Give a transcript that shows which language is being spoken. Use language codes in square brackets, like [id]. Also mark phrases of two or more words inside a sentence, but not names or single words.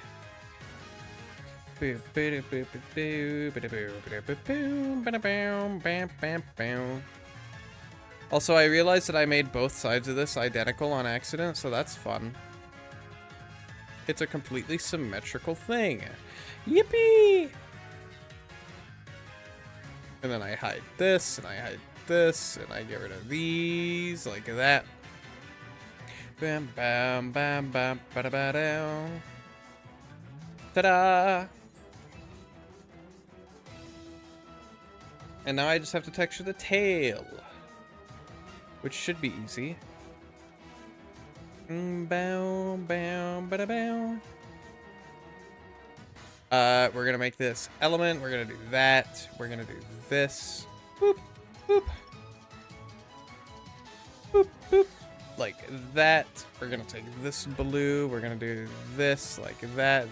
[en] Also, I realized that I made both sides of this identical on accident, so that's fun. It's a completely symmetrical thing. Yippee! And then I hide this, and I hide this, and I get rid of these, like that. Bam, bam, bam, bam, ba da ba down. Ta-da! And now I just have to texture the tail, which should be easy. Bow, bow, ba da bow. We're gonna make this element. We're gonna do that. We're gonna do this. Boop, boop. Boop, boop. Like that. We're gonna take this blue. We're gonna do this like that.